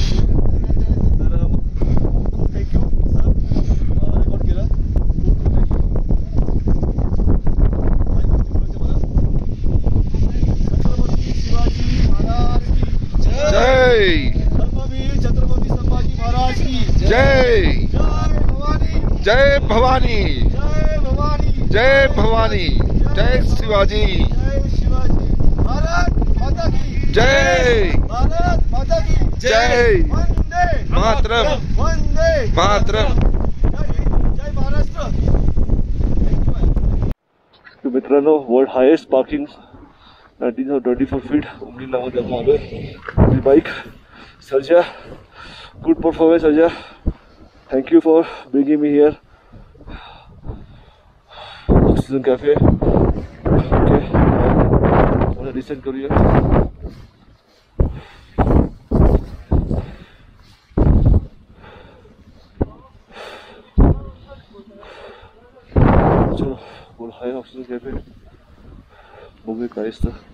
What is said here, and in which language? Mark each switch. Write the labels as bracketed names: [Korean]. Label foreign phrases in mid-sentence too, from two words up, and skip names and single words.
[Marathi] तर खूप [English] thank you sir, [Marathi] रेकॉर्ड केलं. खूप खूप थँक्यू. काय गोष्टी बोलायचं मला. [Hindi] छत्रपती शिवाजी महाराज की जय. धर्मवीर छत्रपती संभाजी महाराज की जय. जय भवानी. जय भवानी. जय भवानी. जय भवानी. जय शिवाजी. जय शिवाजी. भारत माता की जय. भारत माता की जय. वंदे मातरम मातरम. [Marathi] तर मित्रांनो [English] world highest parking [Marathi] 1924 फीट उमरीलामध्ये आपण आलोय. बाईक सर्जा, [English] good performance [Marathi] सर्जा. [English] thank you for bringing me here. oxygen cafe. [Marathi] ओके मला डिसेंड करूया. [Hindi] चलो बोल [Marathi] हाय ऑक्सिजन कॅफे बघूया काय असतं.